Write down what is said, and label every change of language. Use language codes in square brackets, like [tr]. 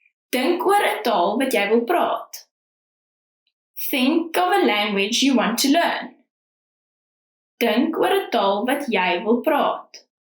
[af] Dink oor 'n taal wat jy wil praat. [en] Think of a language you want to learn. [af] Dink oor 'n taal wat jy wil praat.